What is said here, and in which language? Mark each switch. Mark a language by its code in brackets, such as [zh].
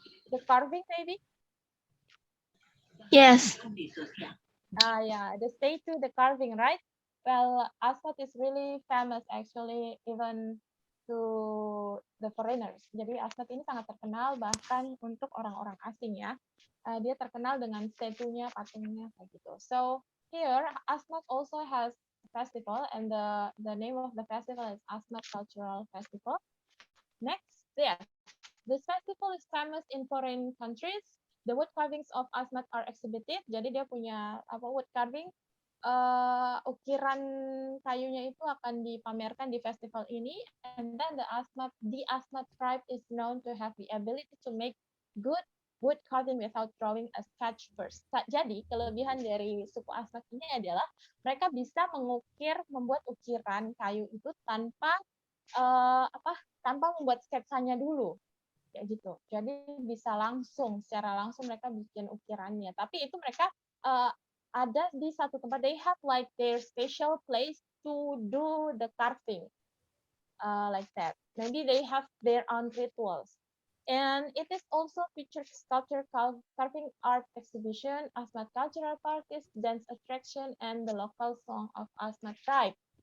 [en] The carving maybe? Yes. Yeah, the statue, the carving, right? Well, Asmat is really famous actually, even to the foreigners. [id] Jadi Asmat ini sangat terkenal bahkan untuk orang-orang asing ya. Dia terkenal dengan statunya, patungnya kayak gitu. [en] So here Asmat also has a festival, and the name of the festival is Asmat Cultural Festival. Next, yes, this festival is famous in foreign countries. The wood carvings of Asmat are exhibited. [id] Jadi dia punya [en] wood carving. [id] Ukiran kayunya itu akan dipamerkan di festival ini. [en] And then the Asmat tribe is known to have the ability to make good wood carving without drawing a sketch first. [id] Jadi kelebihan dari suku Asmat ini adalah mereka bisa membuat ukiran kayu itu tanpa tanpa membuat sketsanya dulu. Kayak gitu. Jadi bisa secara langsung mereka bikin ukirannya. Tapi itu mereka ada di satu tempat. [en] They have like their special place to do the carving, like that. Maybe they have their own rituals. And it is also featured sculpture, carving art exhibition, Asmat cultural parties, dance attraction, and the local song of Asmat tribe.